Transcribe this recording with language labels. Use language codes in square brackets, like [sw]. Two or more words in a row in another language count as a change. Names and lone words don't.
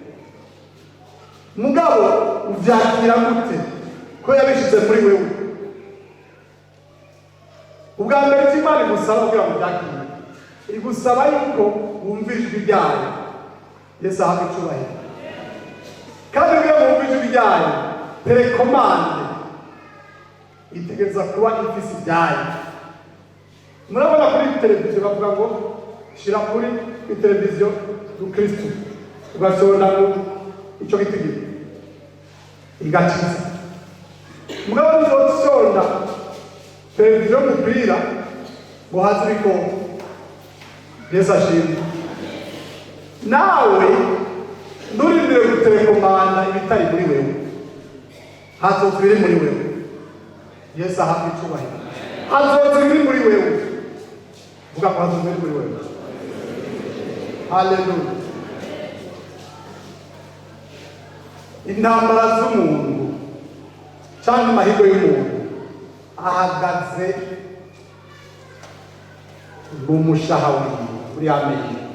[rn] Mugabo ubyakira gute ko yabishize muri wewe? Ubwa mbere cy'Imana igusaba kugira ngo byakire, igusaba yuko wumva ijwi ryayo. Yesu ahabwe icyubahiro. Kandi kugira ngo wumve ijwi ryayo, telekomande itegereza kuba ifise ibyayo. Murabona kuri televiziyo bavuga ngo shira kuri televiziyo y'Ukristo, ugasonda icyo gitigiri igakiza. Mugabo nizosonda televiziyo y'umupira ngo haze ibikombe. Yesu ashimwe. Nawe nturindire gutelekomanda ibitari muri wewe, hazoza ibiri muri wewe. Yesu ahabwe icyubahiro. Hazoza ibiri muri wewe. Vuga ko hazoza ibiri muri wewe. Haleluya. Intambara z'umuntu cyangwa amahirwe y'umuntu ahagaze mu mushaha uri amenyo.